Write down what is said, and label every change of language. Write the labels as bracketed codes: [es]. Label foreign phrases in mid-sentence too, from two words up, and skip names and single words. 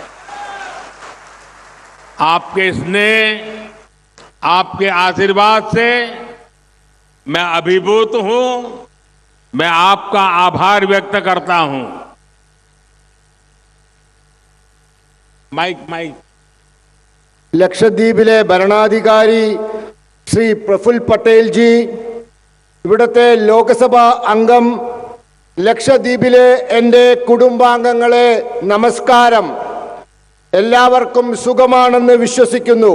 [hi] आपके स्नेह, आपके आशीर्वाद से मैं अभिभूत हूं। मैं आपका आभार व्यक्त करता हूं। माइक [ml] ലക്ഷദ്വീപിലെ ഭരണാധികാരി ശ്രീ പ്രഫുൽ പട്ടേൽ ജി, ഇവിടുത്തെ ലോക്സഭാ അംഗം, ലക്ഷദ്വീപിലെ എൻ്റെ കുടുംബാംഗങ്ങളെ നമസ്കാരം. എല്ലാവർക്കും സുഖമാണെന്ന് വിശ്വസിക്കുന്നു.